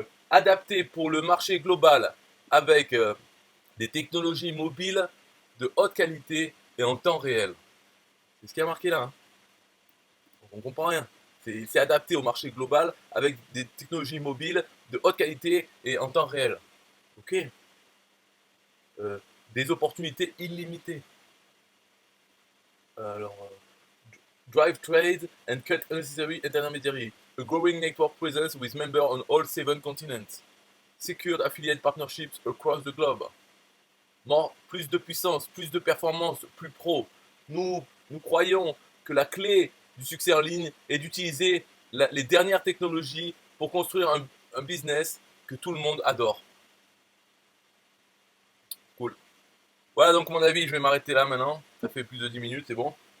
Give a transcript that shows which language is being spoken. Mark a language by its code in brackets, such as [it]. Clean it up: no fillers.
[fr] Adapté pour le marché global avec des technologies mobiles de haute qualité et en temps réel. C'est ce qui a marqué là. Hein. On ne comprend rien. C'est adapté au marché global avec des technologies mobiles de haute qualité et en temps réel. Ok. Des opportunités illimitées. [en] Alors, drive trade and cut unnecessary intermediary. A growing network presence with members on all 7 continents. Secured affiliate partnerships across the globe. [fr] Plus de puissance, plus de performance, plus pro. Nous croyons que la clé du succès en ligne est d'utiliser les dernières technologies pour construire un business que tout le monde adore. Cool. Voilà donc mon avis, je vais m'arrêter là maintenant. Ça fait plus de 10 minutes, c'est bon.